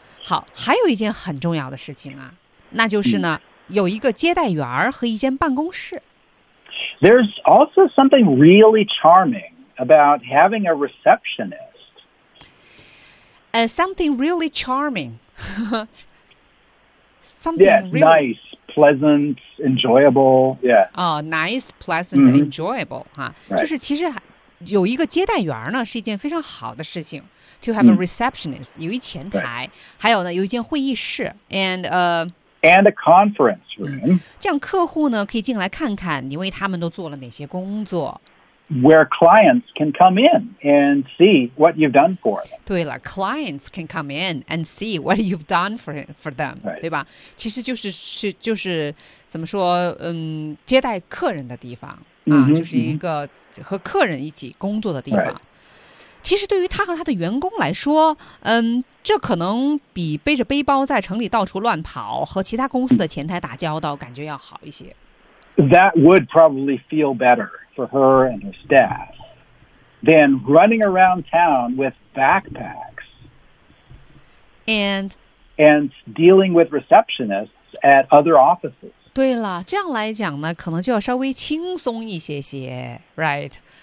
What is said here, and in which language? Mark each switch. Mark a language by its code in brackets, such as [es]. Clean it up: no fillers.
[zh] 好还有一件很重要的事情啊那就是呢、mm. 有一个接待员和一间办公室。 [en] There's also something really charming about having a receptionist. Something really charming. something yeah, really... nice. Pleasant, enjoyable, yeah. Oh, nice, pleasant,、 mm-hmm. enjoyable, huh?、 Right. [zh] 就是其实有一个接待员呢是一件非常好的事情 [en] To have a receptionist,、 mm. [zh] 有一前台、right. 还有呢有一间会议室 and,、 [en] and a conference room.、Mm. [zh] 这样客户呢可以进来看看你为他们都做了哪些工作。 [en] Where clients can come in and see what you've done for them. 对了 clients can come in and see what you've done for them,、 right. [zh] 对吧其实就是怎么说，接待客人的地方啊，就是一个和客人一起工作的地方。其实对于他和他的员工来说，这可能比背着背包在城里到处乱跑和其他公司的前台打交道感觉要好一些。 [en] That would probably feel better for her and her staff than running around town with backpacks and dealing with receptionists at other offices. [zh] 对了，这样来讲呢，可能就要稍微轻松一些些 ，right？